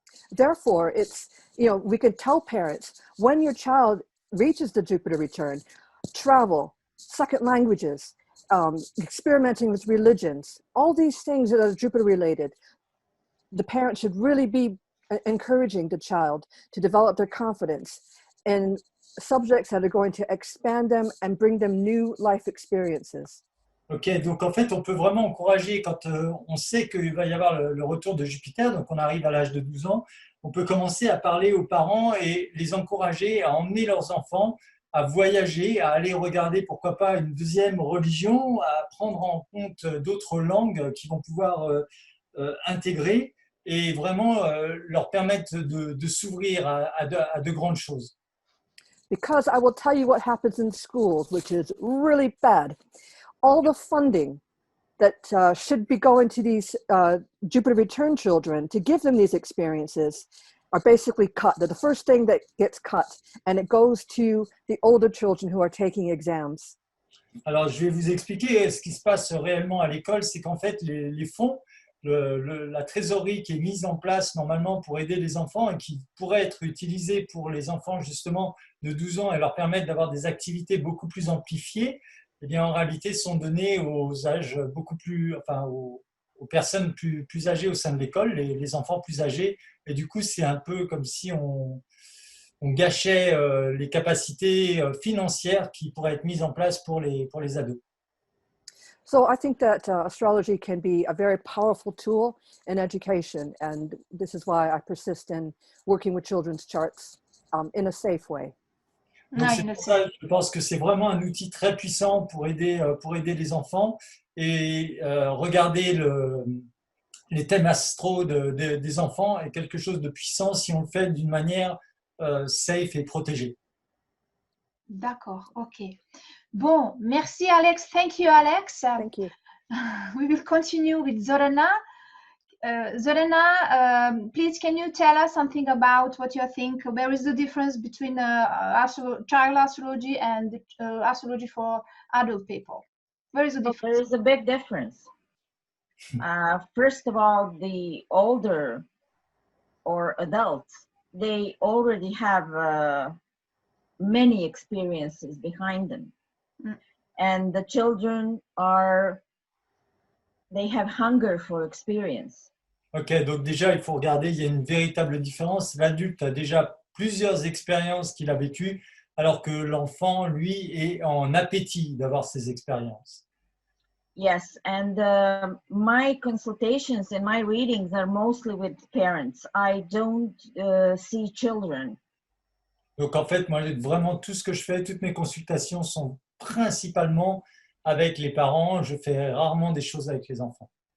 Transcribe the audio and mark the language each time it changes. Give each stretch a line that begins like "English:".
English: Therefore, it's, you know, we could tell parents when your child reaches the Jupiter return, travel, second languages, experimenting with religions, all these things that are Jupiter related, the parent should really be encouraging the child to develop their confidence in subjects that are going to expand them and bring them new life experiences.
French: Ok, donc en fait, on peut vraiment encourager quand on sait qu'il va y avoir le retour de Jupiter, donc on arrive à l'âge de 12 ans, on peut commencer à parler aux parents et les encourager à emmener leurs enfants à voyager, à aller regarder, pourquoi pas, une deuxième religion, à prendre en compte d'autres langues qu'ils vont pouvoir intégrer et vraiment leur permettre de s'ouvrir à de grandes choses.
English: Because I will tell you what happens in schools, which is really bad. All the funding that should be going to these Jupiter return children to give them these experiences are basically cut. They're the first thing that gets cut, and it goes to the older children who are taking exams.
French: Alors, je vais vous expliquer ce qui se passe réellement à l'école, c'est qu'en fait, les fonds, la trésorerie qui est mise en place normalement pour aider les enfants et qui pourrait être utilisée pour les enfants justement de 12 ans et leur permettre d'avoir des activités beaucoup plus amplifiées, eh bien, en réalité, sont donnés aux âges beaucoup plus, enfin, aux personnes plus âgées au sein de l'école, les enfants plus âgés. Et du coup, c'est un peu comme si on gâchait les capacités financières qui pourraient être mises en place pour les ados.
English: So I think that astrology can be a very powerful tool in education, and this is why I persist in working with children's charts in a safe way.
French: Donc c'est pour ça, je pense que c'est vraiment un outil très puissant pour aider les enfants et regarder les thèmes astro des enfants est quelque chose de puissant si on le fait d'une manière safe et protégée. D'accord, ok. Bon, merci Alex.
English: Thank you, Alex. Thank you. We will continue with Zorana. Zorana, please can you tell us something about what you think? Where is the difference between child astrology and astrology for adult people? Where is the difference? There is a big difference. First of all, the older or adults, they already have many experiences behind them. And the children they have hunger for experience.
French: Ok, donc déjà, il faut regarder, il y a une véritable différence. L'adulte a déjà plusieurs expériences qu'il a vécues, alors que l'enfant, lui, est en appétit d'avoir ces expériences.
English: Yes, and my consultations and my readings are mostly with parents. I don't see children.
French: Donc en fait, moi, vraiment, tout ce que je fais, toutes mes consultations sont principalement avec les parents. Je fais rarement des choses avec les enfants.